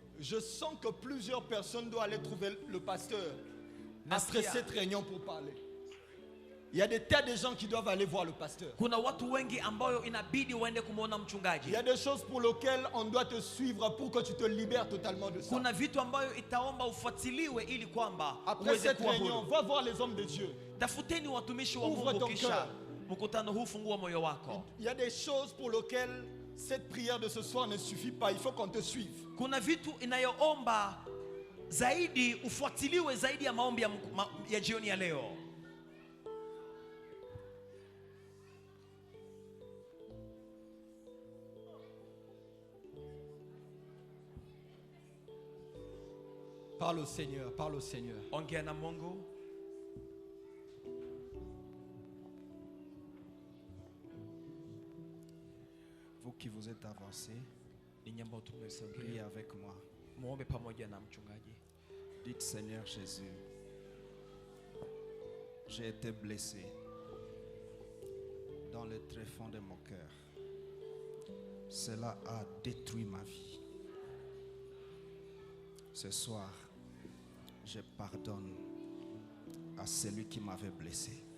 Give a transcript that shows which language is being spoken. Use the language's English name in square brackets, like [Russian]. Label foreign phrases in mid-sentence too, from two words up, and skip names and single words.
[French] Je sens que plusieurs personnes doivent aller trouver le pasteur après cette réunion pour parler. Il y a des tas de gens qui doivent aller voir le pasteur. [Swahili] Kuna watu wengi ambayo inabidi waende kumuona mchungaji. [French] Il y a des choses pour lesquelles on doit te suivre pour que tu te libères totalement de ça. [Swahili] Kuna vitu ambayo itaomba ufuatiliwe ili kwamba [French] Après [Swahili] uweze [French] cette [Swahili] kuwa [French] réunion, [Swahili] huru. [French] va voir les hommes de Dieu. [Swahili] Tafuteni watumishi wa [French] Ouvre [Swahili] Mungu [French] ton [Swahili] kisha [French] cœur. [Swahili] mkutano huu fungua moyo wako. [French] Il y a des choses pour lesquelles cette prière de ce soir ne suffit pas. Il faut qu'on te suive. [Swahili] Kuna vitu inayoomba zaidi ufuatiliwe zaidi ya maombi ya jioni ya leo. [French] Parle au Seigneur, parle au Seigneur. [Swahili] Ongea na Mungu. [French] Vous qui vous êtes avancés, [Swahili] Ninyi ambao tumesogea, [French] priez avec moi. [Swahili] muombe pamoja na mchungaji. [French] Dites Seigneur Jésus, j'ai été blessé dans le tréfonds de mon cœur. Cela a détruit ma vie. Ce soir, je pardonne à celui qui m'avait blessé.